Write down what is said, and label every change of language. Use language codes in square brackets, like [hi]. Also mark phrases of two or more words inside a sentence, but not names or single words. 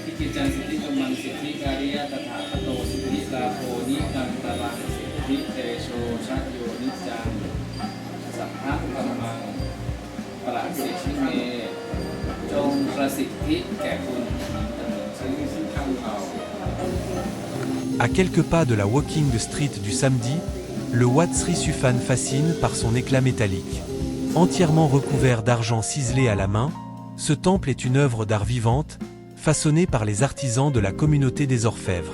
[pi] จังสิทธิกำมังสิทธิการิยะตถาคโตสิทธิลาโภนิตังตารังสิทธิเตโชชะโยนิจังสัพพะธัมมังปราสิทธิเม [th] จงประสิทธิแก่คุณซึ่งทำเอา [fr] À quelques pas de la Walking Street du samedi, le Wat Sri Suphan fascine par son éclat métallique. Entièrement recouvert d'argent ciselé à la main, ce temple est une œuvre d'art vivante, façonnée par les artisans de la communauté des orfèvres.